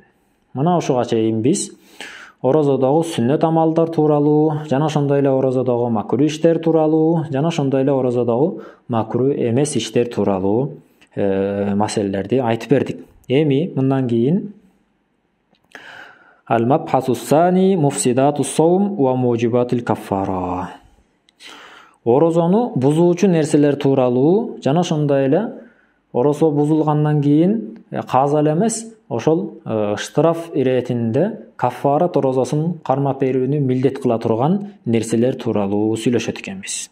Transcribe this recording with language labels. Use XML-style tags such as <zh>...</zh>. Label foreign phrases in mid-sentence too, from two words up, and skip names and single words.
<ky>Мына ушуга чейин биз орозодогу сүннөт амалдар тууралуу, жана ошондой эле орозодогу макруh иштер тууралуу, жана ошондой эле орозодогу макруh эмес иштер тууралуу маселелерди айтып бердик. Эми мындан кийин</ky> <ar>المبحث الثاني مفسدات الصوم وموجبات الكفارة.</ar> <ky>Орозону бузуучу нерселер тууралуу, жана ошондой эле орозо бузулгандан кийин каза эле эмес, ошол штраф иретинде каффарат орозосун кармап берүүнү милдет кыла турган нерселер тууралуу сүйлөшөт экенбиз.</ky>